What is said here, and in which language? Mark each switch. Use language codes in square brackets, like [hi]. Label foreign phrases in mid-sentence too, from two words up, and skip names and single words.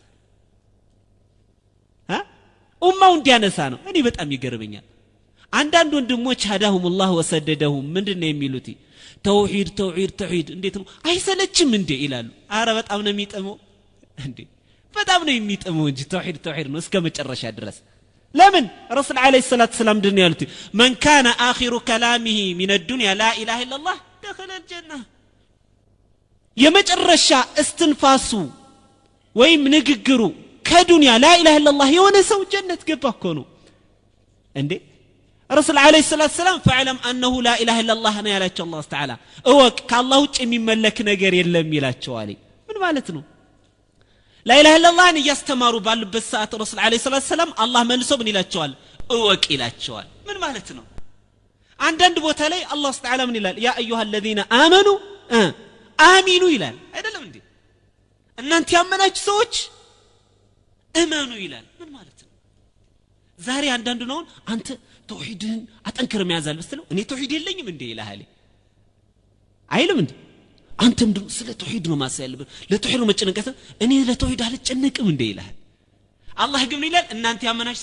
[am] ኡማው እንዲያነሳ ነው እኔ በጣም ይገርመኛል አንዳንድ ወንድሞች [ar] هداهم الله وسددهم [am] ምንድነው የሚሉት ተውሂድ እንዴት ነው አይሰለችም እንዴ ይላሉ አረ በጣም ነው የሚጠመው እንዴ በጣም ነው የሚጠመው እንጂ ተውሂድ ነው እስከ መጨረሻ ድረስ ለምን [ar] رسول عليه الصلاة السلام [am] ድን ያሉት [ar] من كان اخر كلامه من الدنيا لا اله الا الله دخل الجنه [am] የመጨረሻ እስትንፋሱ ወይም ንግግሩ ከዱንያ [ar] لا اله الا الله [am] የሆነ ሰው ጀነት ገባ እኮ ነው እንዴ [ar] رسول عليه الصلاه والسلام فعلم انه لا اله الا الله [am] ነው ያላቸው አላህ Ta'ala እወቅ ከአላህ ውጭ የሚመለክ ነገር የለም ይላቸዋል ምን ማለት ነው [ar] لا اله الا الله [am] ያስተማሩ ባሉበት ሰዓት [ar] رسول عليه الصلاه والسلام [am] አላህ መልሶ ምን ይላቸዋል እወቅ ይላቸዋል ምን ማለት ነው አንዳንድ ቦታ ላይ አላህ Ta'ala ምን ይላል ያ [ar] ايها الذين امنوا امنوا [am] ይላል አይደለም እንዴ እናንተ ያመናችሁ ሰዎች እመኑ ይላል ምን ማለት ነው ዛሬ አንዳንዱ ነው አንተ ተውሂድን አጠንክር የሚያዛል በስተለው እኔ ተውሂድ የለኝም እንዴ ይላል አይልም እንዴ አንተም ደግሞ ስለ ተውሂድ ነው ማሳየልብ ለተውሂድ መጨነቀት እኔ ለተውሂድ አልጨነቅም እንዴ ይላል አላህ ግን ይላል እናንተ ያመናችሁ